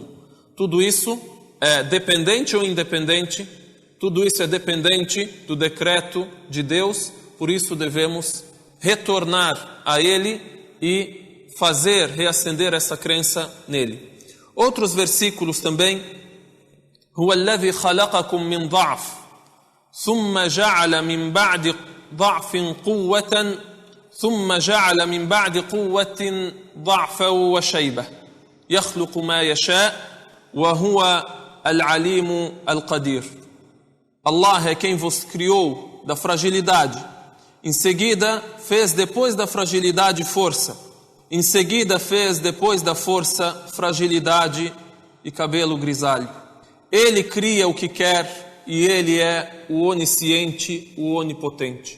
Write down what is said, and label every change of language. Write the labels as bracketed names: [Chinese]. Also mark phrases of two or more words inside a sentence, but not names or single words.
[Portuguese] Tudo isso é dependente ou independente? Tudo isso é dependente do decreto de Deus, por isso devemos retornar a Ele e reacender essa crença nele. Outros versículos também. [Arabic] هو الذي خلقكم من ضعف ثم جعل من بعد ضعف قوة ثم جعل من بعد قوة ضعفا وشيبة يخلق ما يشاء وهو العليم القدير. [Portuguese] Allah é quem vos criou da fragilidade. Em seguida, fez depois da fragilidade força. Em seguida, fez depois da força fragilidade e cabelo grisalho. Ele cria o que quer e Ele é o onisciente, o onipotente.